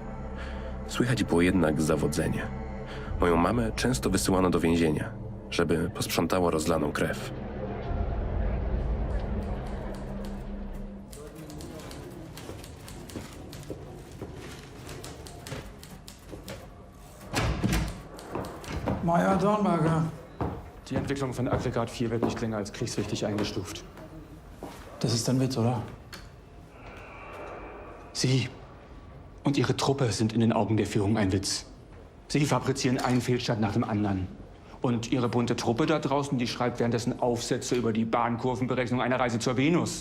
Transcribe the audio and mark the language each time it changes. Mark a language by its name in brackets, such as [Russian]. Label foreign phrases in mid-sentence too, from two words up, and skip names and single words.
[Polish] Słychać było jednak zawodzenie. Moją mamę często wysyłano do więzienia, żeby posprzątała rozlaną krew. [German] Meir, Dornberger. Die Entwicklung von Aggregat 4 wird nicht länger als kriegswichtig eingestuft. Das ist ein Witz, oder? Sie und Ihre Truppe sind in den Augen der Führung ein Witz. Sie fabrizieren einen Fehlstart nach dem anderen. Und Ihre bunte Truppe da draußen, die schreibt währenddessen Aufsätze über die Bahnkurvenberechnung einer Reise zur Venus.